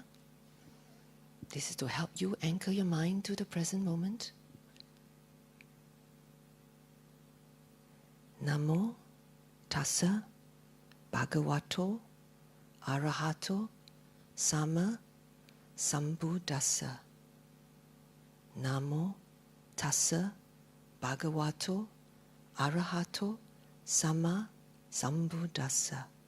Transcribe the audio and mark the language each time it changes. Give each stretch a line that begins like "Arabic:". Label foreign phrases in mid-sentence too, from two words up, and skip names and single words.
English: This is to help you anchor your mind to the present moment.
Pali: Namo tassa bhagavato arahato sama sambuddhassa. Namo tassa bhagavato arahato sama sambuddhassa.